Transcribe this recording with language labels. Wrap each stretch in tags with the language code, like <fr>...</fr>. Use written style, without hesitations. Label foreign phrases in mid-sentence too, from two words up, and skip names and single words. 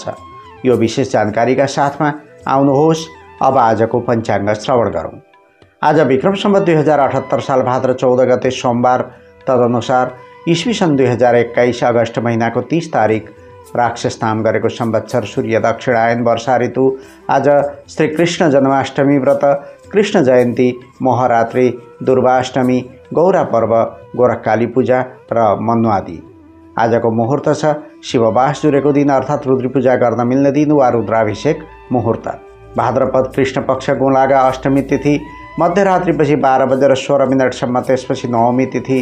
<ne>यो विशेष जानकारीका साथमा आउनुहोस्, अब आजको पञ्चाङ्ग श्रवण गरौँ। आज विक्रम सम्वत 2078 साल भाद्र 14 गते सोमबार, तदनुसार ईस्वी सन् 2021 अगस्त महिनाको 30 तारिक राक्षस नाम गरेको संवत्सर सूर्य दक्षिणायन वर्षा ऋतु। आज श्री कृष्ण जन्माष्टमी व्रत, कृष्ण जयन्ती, मोहरात्रि, दुर्वाष्टमी, गौरा पर्व, गोरखकाली पूजा र मन्वादि। आजको मुहुर्त छ शिववास जुरेको दिन अर्थात् रुद्र पूजा गर्न मिल्ने दिन वा रुद्राभिषेक मुहुर्त। भाद्रपद कृष्ण पक्ष गुणागा अष्टमी तिथि मध्यरात्रिपछि 12:16 त्यसपछि नवमी तिथि।</ne>